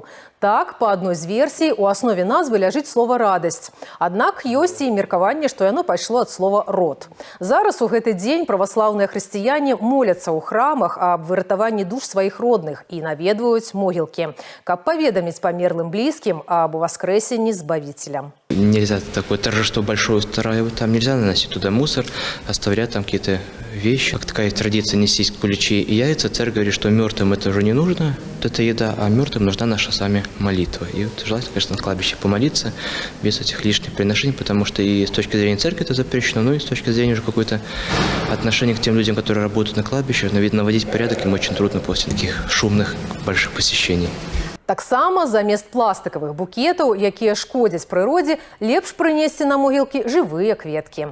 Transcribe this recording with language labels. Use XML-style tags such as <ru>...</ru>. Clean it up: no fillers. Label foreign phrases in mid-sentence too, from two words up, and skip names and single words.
<be>Так, па адной з версій, у аснове назвы ляжыць слова «радасць». Аднак ёсць і меркаванне, што яно пайшло ад слова «род». Зараз у гэты дзень праваслаўныя хрысціяне моляцца ў храмах аб выратаванні душ сваіх родных і наведваюць могілкі, каб паведаміць памерлым блізкім об воскресенні Збавителя.</be> <ru>Нельзя такое торжество большое устраивать, там нельзя наносить туда мусор, оставлять там какие-то вещи. Как такая традиция нестись куличи и яйца, церковь говорит, что мертвым это уже не нужно, это еда, а мертвым нужна наша с вами молитва. И вот желательно, конечно, на кладбище помолиться без этих лишних приношений, потому что и с точки зрения церкви это запрещено, но и с точки зрения уже какое-то отношение к тем людям, которые работают на кладбище, видно, наводить порядок им очень трудно после таких шумных больших посещений.</ru> <be>Таксама замест пластикавых букетаў, якія шкодзяць прыродзе, лепш прынесці на могілкі жывыя кветкі.</be>